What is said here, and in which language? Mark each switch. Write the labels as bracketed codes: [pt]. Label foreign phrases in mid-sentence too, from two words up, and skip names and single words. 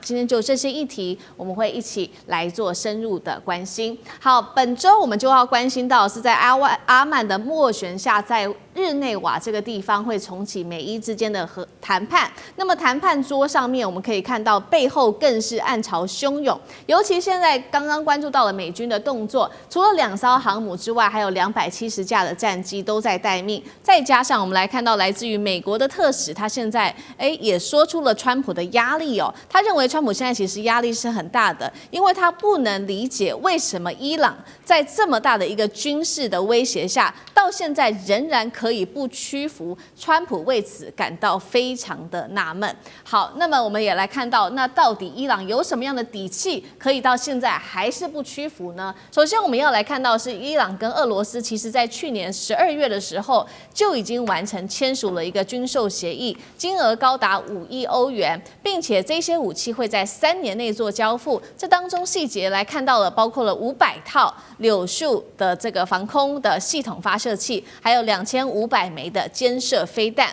[zh] 今天就這些議題，我們會一起來做深入的關心。好，本周我們就要關心到是在阿曼的斡旋下，在日內瓦這個地方會重啟美伊之間的談判。那麼談判桌上面，我們可以看到背後更是暗潮洶湧。尤其現在剛剛關注到了美軍的動作，除了2艘航母之外，還有270架的戰機都在待命。再加上我們來看到來自於美國的特使，他現在也說出了川普的壓力。力哦。他認為川普現在其實壓力是很大的，因為他不能理解為什麼伊朗在這麼大的一個軍事的威脅下，到現在仍然可以不屈服。川普為此感到非常的納悶。好，那麼我們也來看到，那到底伊朗有什麼樣的底氣，可以到現在還是不屈服呢？首先，我們要來看到是伊朗跟俄羅斯，其實在去年12月的時候就已經完成簽署了一個軍售協議，金額高達5億歐元，並且這些武器會在3年內做交付。這當中細節來看到了，包括了500套柳樹的這個防空的系統發射器，還有2500枚的肩射飛彈。